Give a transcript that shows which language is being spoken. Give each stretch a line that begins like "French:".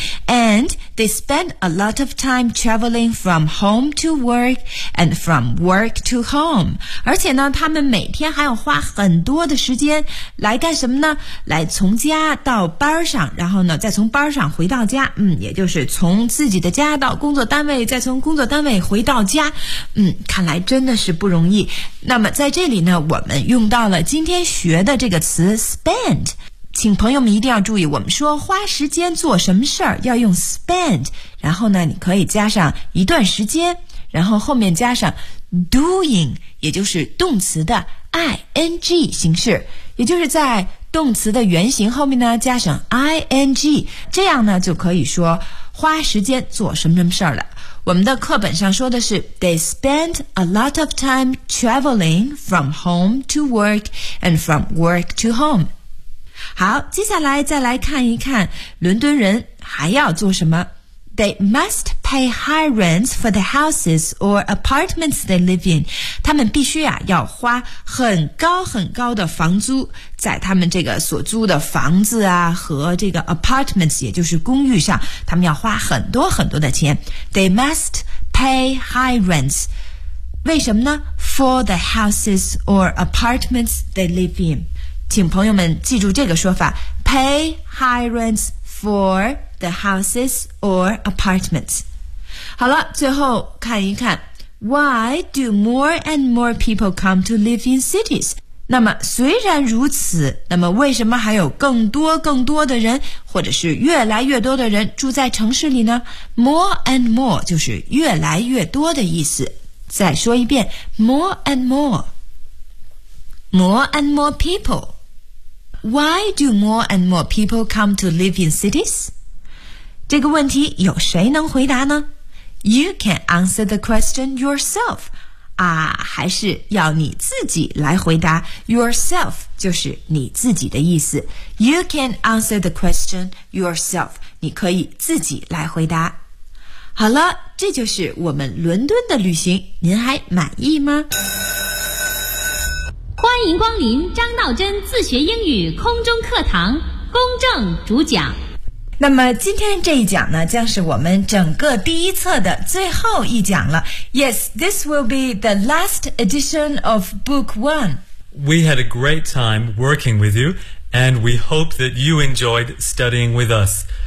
English: And they spend a lot of time traveling from home to work and from work to home.
Chinese: 而且呢，他们每天还要花很多的时间来干什么呢？来从家到班上，然后呢，再从班上回到家。也就是从自己的家到工作单位，再从工作单位回到家。看来真的是不容易。那么在这里呢，我们用到了今天学的这个词 spend。请朋友们一定要注意，我们说花时间做什么事儿要用 spend， 然后呢你可以加上一段时间，然后后面加上 doing， 也就是动词的 ing 形式，也就是在动词的原形后面呢加上 ing， 这样呢就可以说花时间做什么什么事儿了。
English: 我们的课本上说的是 They spend a lot of time traveling from home to work and from work to home。
Chinese: 好，接下来再来看一看伦敦人还要做什么。
English: They must pay high rents for the houses or apartments they live in.
Chinese: 他们必须啊要花很高很高的房租在他们这个所租的房子啊和这个 apartments 也就是公寓上，他们要花很多很多的钱。
English: They must pay high rents. 为什么呢？ For the houses or apartments they live in. 请朋友们记住这个说法， pay high rents for the houses or apartments. 好了，最后看一看， why do more and more people come to live in cities?
Chinese: 那么虽然如此，那么为什么还有更多更多的人，或者是越来越多的人住在城市里呢？ More and more 就是越来越多的意思。
English: 再说一遍， more and more. More and more peopleWhy do more and more people come to live in cities?
Chinese: 这个问题有谁能回答呢？
English: You can answer the question yourself.
Chinese: 啊，还是要你自己来回答。
English: Yourself 就是你自己的意思。 You can answer the question yourself.
Chinese: 你可以自己来回答。好了，这就是我们伦敦的旅行，您还满意吗？欢迎光临张闹真自学英语空中课堂，公正主讲。那么今天这一讲呢，将是我们整个第一册的最后一讲了。
English: Yes, this will be the last edition of book one. We had a great time working with you, and we hope that you enjoyed studying with us.